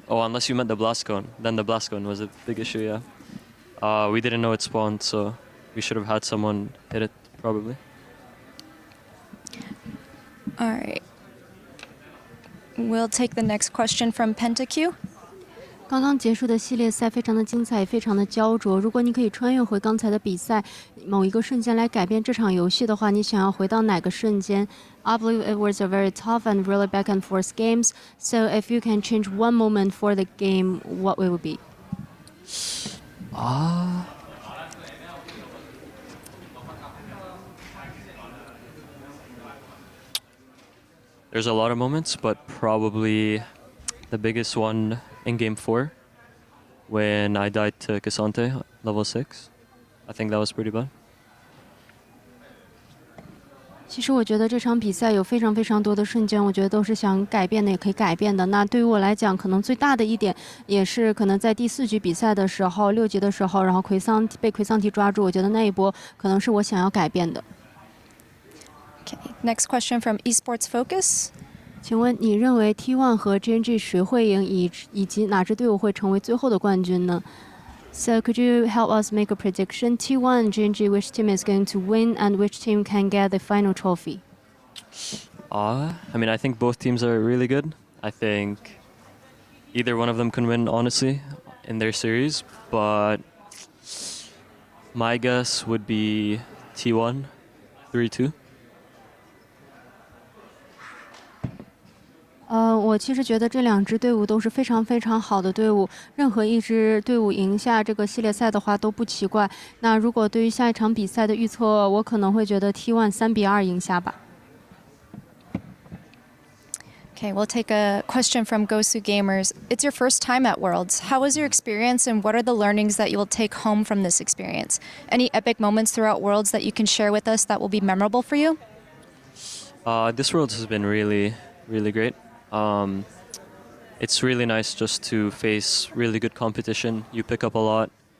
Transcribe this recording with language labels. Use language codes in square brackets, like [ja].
[en] Oh, unless you meant the Blast Cone. Then the Blast Cone was a big issue, yeah. We didn't know it spawned, so we should have had someone hit it, probably. All right. We'll take the next question from PentaQ. [zh] 刚刚结束的系列赛非常的精彩，也非常的焦灼。如果你可以穿越回刚才的比赛某一个瞬间来改变这场游戏的话，你想要回到哪个瞬间 ？ [en] I believe it was a very tough and really back and forth games. So if you can change one moment for the game, what will it be? There's a lot of moments, but probably the biggest one in Game 4, when I died to Cassante, level 6. I think that was pretty bad. [zh] 其实我觉得这场比赛有非常非常多的瞬间，我觉得都是想改变的，也可以改变的。那对于我来讲，可能最大的一点，也是可能在第4局比赛的时候，6级的时候，然后被奎桑提抓住，我觉得那一波可能是我想要改变的。 [en] Okay. Next question from Esports Focus. [zh] 请问你认为 T1 和 GNG 谁会赢，以及哪支队伍会成为最后的冠军呢？ [en] So could you help us make a prediction? T1 and GNG, which team is going to win and which team can get the final trophy? I mean, I think both teams are really good. I think either one of them can win, honestly, in their series. But my guess would be T1, 3-2. [zh] 我其实觉得这两支队伍都是非常非常好的队伍，任何一支队伍赢下这个系列赛的话都不奇怪。那如果对于下一场比赛的预测，我可能会觉得 T1 3-2赢下吧。 [en] Okay, we'll take a question from Gosu Gamers. It's your first time at Worlds. How was your experience and what are the learnings that you will take home from this experience? Any epic moments throughout Worlds that you can share with us that will be memorable for you? This Worlds has been really, really great. It's really nice just to face really good competition. You pick up a lot.